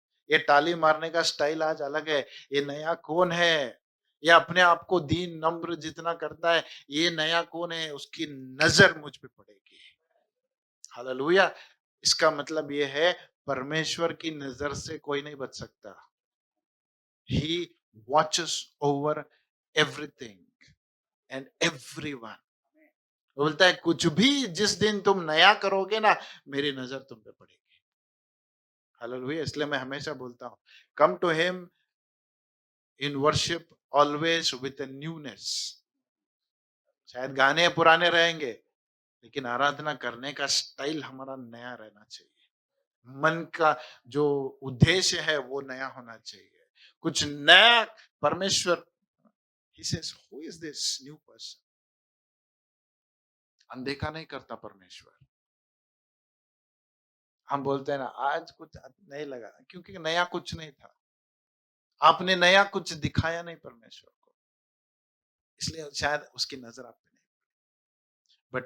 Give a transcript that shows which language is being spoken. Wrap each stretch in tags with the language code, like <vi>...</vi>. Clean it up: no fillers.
<hi>ये ताली मारने का स्टाइल आज अलग है, ये नया कौन है? ये अपने आप को दीन नम्र जितना करता है, ये नया कौन है? उसकी नजर मुझ पे पड़ेगी। हालेलुया। इसका मतलब ये है परमेश्वर की नजर से कोई नहीं बच सकता।</hi> <en>He watches over everything and everyone.</en> <hi>वो बोलता है कुछ भी जिस दिन तुम नया करोगे ना, मेरी नजर तुम पे पड़ेगी। हालेलुया। इसलिए मैं हमेशा बोलता हूँ,</hi> <en>Come to him in worship always with a newness.</en> <hi>शायद गाने पुराने रहेंगे, लेकिन आराधना करने का स्टाइल हमारा नया रहना चाहिए। मन का जो उद्देश्य है वो नया होना चाहिए, कुछ नया।</hi> <en>परमेश्वर He says, who is this new person?</en> <hi>अनदेखा नहीं करता परमेश्वर। हम बोलते हैं ना आज कुछ नहीं लगा, क्योंकि नया कुछ नहीं था, आपने नया कुछ दिखाया नहीं परमेश्वर को, इसलिए शायद उसकी नजर आप पे नहीं।</hi>